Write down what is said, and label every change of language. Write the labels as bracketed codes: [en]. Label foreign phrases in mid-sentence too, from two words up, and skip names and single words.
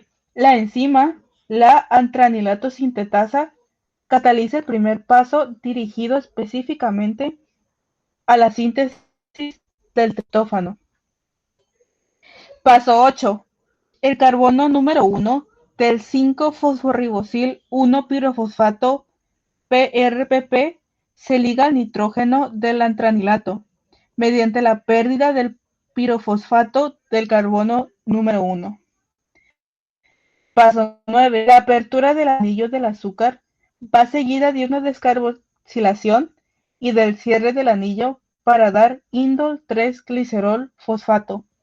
[es] La enzima, la antranilato sintetasa, cataliza el primer paso dirigido específicamente a la síntesis del triptófano. Paso 8. El carbono número 1 del 5-fosforribosil 1-pirofosfato PRPP se liga al nitrógeno del antranilato mediante la pérdida del pirofosfato del carbono número 1. Paso 9. La apertura del anillo del azúcar va seguida de una descarboxilación y del cierre del anillo para dar indol 3-glicerol fosfato.